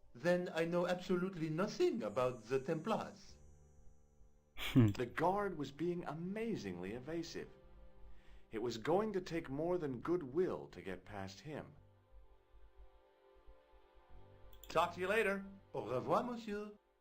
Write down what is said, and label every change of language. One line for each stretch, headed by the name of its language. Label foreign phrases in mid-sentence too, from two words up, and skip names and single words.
English: Then I know absolutely nothing about the Templars. The guard was being amazingly evasive. It was going to take more than goodwill to get past him. Talk to you later.
French: Au revoir, monsieur.